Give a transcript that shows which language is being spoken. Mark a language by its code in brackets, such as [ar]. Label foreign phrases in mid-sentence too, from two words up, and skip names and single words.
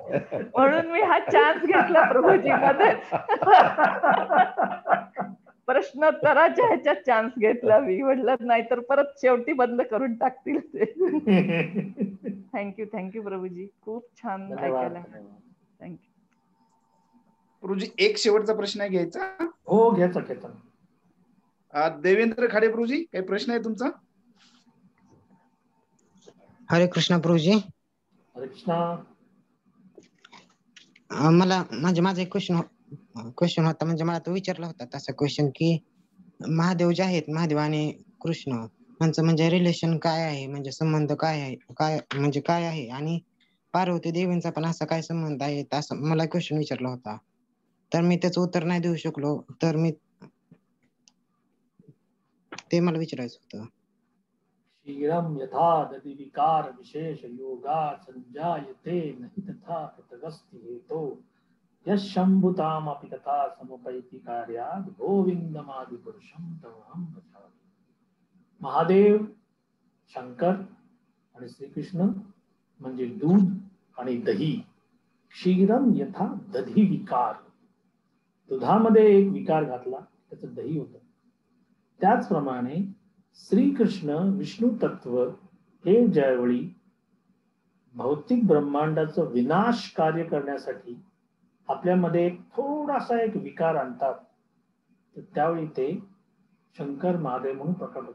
[mr] म्हणून मी हा चान्स घेतला प्रभूजी मध्येच प्रश्नोत्तराच्या ह्याच्यात चान्स घेतला मी, म्हटलं नाहीतर परत शेवटी बंद करून टाकतील ते. थँक्यू प्रभूजी, खूप छान ऐकायला. थँक्यू प्रभूजी. एक शेवटचा प्रश्न आहे घ्यायचा. हो घ्यायचा. देवेंद्र खाडे प्रभूजी, काही प्रश्न आहे तुमचा? हरे कृष्णा प्रभूजी. हरे कृष्णा. मला म्हणजे माझा एक क्वेश्चन होता, म्हणजे मला तो विचारला होता तसा क्वेश्चन की महादेव जे आहेत, महादेव आणि कृष्ण यांचं म्हणजे रिलेशन काय आहे, म्हणजे संबंध काय आहे, काय आहे, आणि पार्वती देवींचा पण असा काय संबंध आहे, असं मला क्वेश्चन विचारला होता. तर मी त्याचं उत्तर नाही देऊ शकलो, तर मी ते मला विचारायचं होतं. [sa] शीघ्रम यथा दति विकार विशेष योगा संजायते नहि तथा कृतगस्ति हेतो यशंभुताम अपि तथा समुपैति कार्यात् गोविंदमादि पुरुषम तमहं भजामि. [mr] महादेव, शंकर आणि श्रीकृष्ण म्हणजे दूध आणि दही. [sa] क्षीरम यथा दधी विकार, [mr] दुधामध्ये एक विकार घातला त्याचं दही होतं. त्याचप्रमाणे श्रीकृष्ण विष्णू तत्व हे ज्यावेळी भौतिक ब्रह्मांडाचं विनाश कार्य करण्यासाठी आपल्यामध्ये थोडासा एक विकार आणतात, तर त्यावेळी ते शंकर महादेव म्हणून प्रकट होतात.